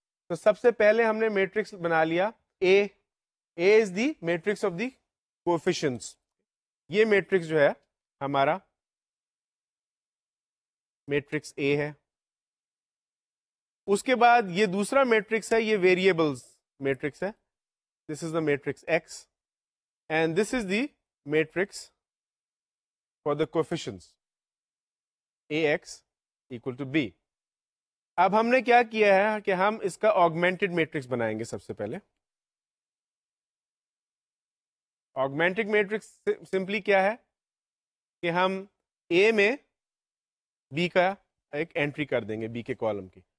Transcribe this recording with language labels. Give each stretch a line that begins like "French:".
Urdu: تو سب سے پہلے ہم نے میٹرکس بنا لیا
English: A is the matrix of the coefficients.
Urdu: یہ میٹرکس جو ہے ہمارا میٹرکس اے ہے. اس کے بعد یہ دوسرا میٹرکس ہے, یہ ویریبلز میٹرکس ہے.
English: This is the matrix X and this is the matrix for the coefficients A X equal to B.
Urdu: اب ہم نے کیا کیا ہے کہ ہم اس کا آگمنٹڈ میٹرکس بنائیں گے. سب سے پہلے آگمنٹڈ میٹرکس سمپلی کیا ہے کہ ہم اے میں بی کا ایک انٹری کر دیں گے بی کے کالم کی.